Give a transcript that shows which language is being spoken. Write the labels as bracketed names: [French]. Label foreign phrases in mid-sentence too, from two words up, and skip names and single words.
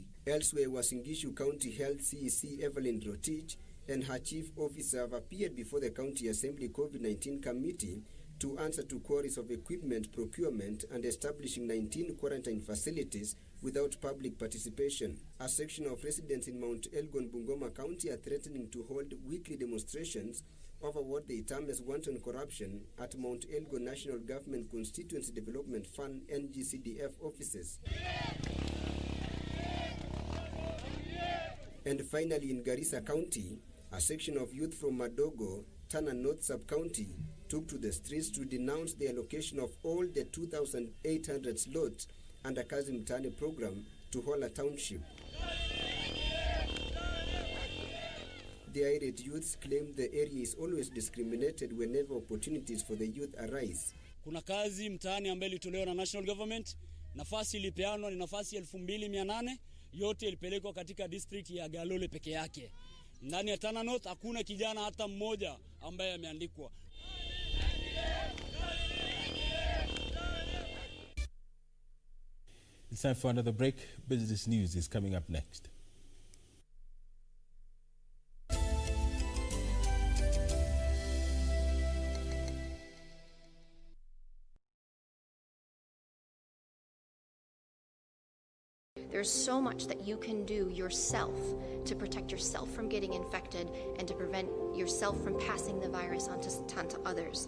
[English] Elsewhere, Wasingishu County Health CEC Evelyn Rotich and her chief officer have appeared before the County Assembly COVID-19 Committee to answer to queries of equipment procurement and establishing 19 quarantine facilities without public participation. A section of residents in Mount Elgon, Bungoma County are threatening to hold weekly demonstrations over what they term as wanton corruption at Mount Elgon National Government Constituency Development Fund NGCDF offices. And finally, in Garissa County, a section of youth from Madogo, Tana North Sub-County, took to the streets to denounce the allocation of all the 2,800 slots under Kazi Mtaani program to Hola Township. The irate youths claim the area is always discriminated whenever opportunities for the youth arise. [Swahili] Kuna kazi mtaani ambayo ilitolewa na [English] national government, [Swahili] nafasi ilipeanwa ni nafasi 2,800, yote ilipelekwa katika district ya Galole peke yake. Ndani ya Tana North hakuna kijana hata mmoja ambaye ameandikwa. [English] It's time for another break. Business News is coming up next. There's so much that you can do yourself to protect yourself from getting infected and to prevent yourself from passing the virus on to others.